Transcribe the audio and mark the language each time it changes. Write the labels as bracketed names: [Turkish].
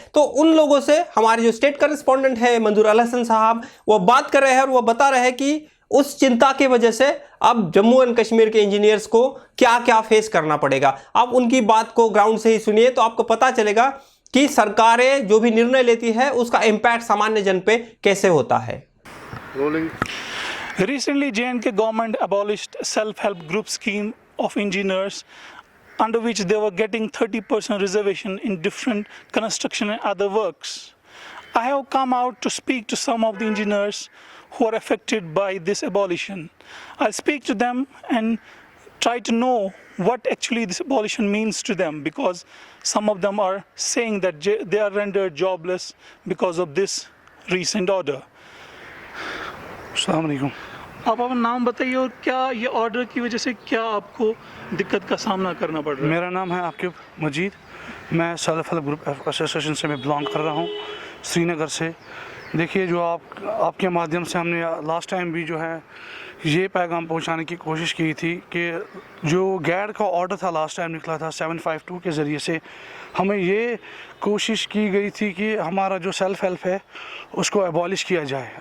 [Hindi] तो उन लोगों से हमारे जो स्टेट करेस्पॉन्डेंट है मंजूर अल हसन साहब, वो बात कर रहे हैं और वो बता रहे हैं कि उस चिंता की वजह से अब जम्मू एंड कश्मीर के इंजीनियर्स को क्या क्या फेस करना पड़ेगा। आप उनकी बात को ग्राउंड से ही सुनिए तो आपको पता चलेगा कि सरकारें जो भी निर्णय लेती है उसका इम्पैक्ट सामान्य जन पे कैसे होता है। [English] Recently, J&K government abolished self-help group scheme of engineers, under which they were getting 30% reservation in different construction and other works. I have come out to speak to some of the engineers who are affected by this abolition. I'll speak to them and try to know what actually this abolition means to them, because some of them are saying that they are rendered jobless because of this recent order. [Hindi] अस्सलाम वालेकुम। आप अपना नाम बताइए और क्या ये order की वजह से क्या आपको दिक्कत का सामना करना पड़ रहा है? मेरा नाम है आकिब मजीद, मैं सेल्फ हेल्प ग्रुप एसोसिएशन से मैं बिलोंग कर रहा हूँ, श्रीनगर से। देखिए, जो आपके माध्यम से हमने लास्ट टाइम भी जो है ये पैगाम पहुँचाने की कोशिश की थी कि जो गैड का ऑर्डर था लास्ट टाइम निकला था 752 के ज़रिए से, हमें ये कोशिश की गई थी कि हमारा जो सेल्फ हेल्प है उसको एबॉलिश किया जाए।